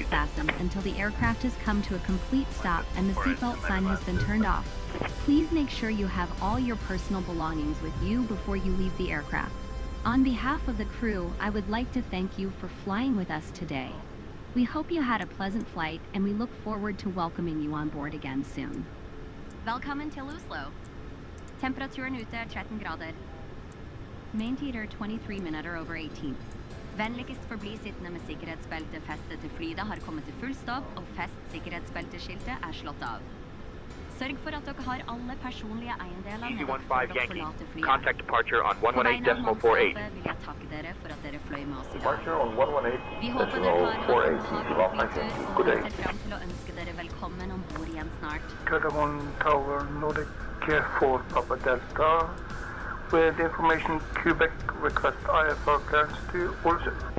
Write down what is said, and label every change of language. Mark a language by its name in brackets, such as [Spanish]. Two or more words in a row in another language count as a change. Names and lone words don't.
[English] fastened until the aircraft has come to a complete stop and the seatbelt sign has been turned off. Please make sure you have all your personal belongings with you before you leave the aircraft. On behalf of the crew, I would like to thank you for flying with us today. We hope you had a pleasant flight and we look forward to welcoming you on board again soon. [Norwegian] Velkommen til Oslo. Temperaturen ute er 13 grader. [English] Main theater [Norwegian] 23 minutter over 18. Vennligst forbli sittende med sikkerhetsbeltet festet til flyet har kommet til full stopp, og fest sikkerhetsbelteskiltet er slått av. Sørg for at dere har alle personlige eiendeler med dere før dere forlater flyet. [English] Contact departure on [Norwegian] På vegne av [English] 118.48. [Norwegian] mannskapet vil jeg takke dere for at dere fløy med oss i dag. [English] Departure on 118.48. [Norwegian] Vi håper dere har en behagelig flytur, [English] Good [Norwegian] og [English] day. [Norwegian] ser frem til å ønske dere velkommen ombord igjen snart. [English] Gardermoen Tower Nordic 4 Papa Delta. With information Quebec, request IFR clearance to Oslo.